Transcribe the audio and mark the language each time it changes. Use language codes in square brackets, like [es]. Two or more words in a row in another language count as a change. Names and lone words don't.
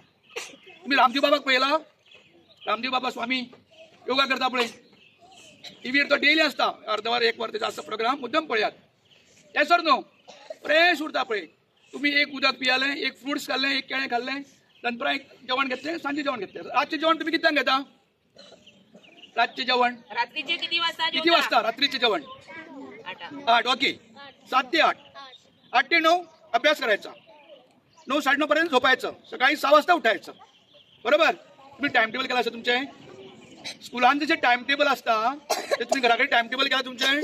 [kok] तुम्ही रामदेव बाबाक पळयला? रामदेव बाबा स्वामी योगा करता पळय, टीव्हीर तो डेली आसता, अर्दवर 1 वर तेजो आसता प्रोग्राम, मुद्दम पळयात, [en] yes or no? [kok] फ्रेश उरता पळय, तुम्ही एक उदक पियालें, एक फ्रुट्स खाल्लें, एक केळें खाल्लें, दनपरां जेवण घेतले, सांजे जेवण घेतले. रातचे जेवण तुम्ही किती घेता? रातचे जेवण [mr] रात्रीचे किती वाजता? किती वाजता रात्रीचे जेवण? 8. ओके. 7 ते 8. 8 ते 9 अभ्यास करायचा. 9 साडे 9 पर्यंत झोपायचं. सकाळी 6 वाजता उठायचं. बरोबर? [kok] तुम्ही [en] time table [kok] केला असं तुमचे स्कूलांचे जे [en] time table [kok] असता ते तुम्ही घराकडे [en] time table [kok] केला तुमचे